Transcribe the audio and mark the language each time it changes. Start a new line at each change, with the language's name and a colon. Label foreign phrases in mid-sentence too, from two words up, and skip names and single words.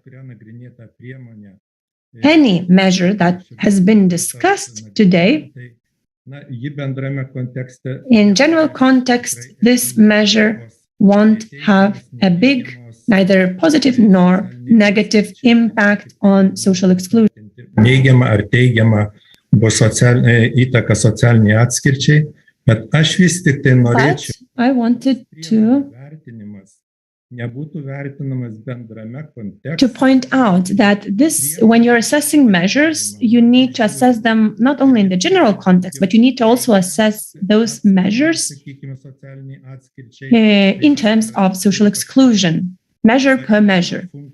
English: Any measure that has been discussed today, in general context, this measure won't have a big, neither positive nor negative impact on social exclusion.
Lithuanian: Neigiama ar teigiama bus įtaka socialiniai atskirčiai, bet aš vis tik tai norėčiau.
English: I wanted to point out that this, when you're assessing measures, you need to assess them not only in the general context, but you need to also assess those measures in terms of social exclusion, measure per measure.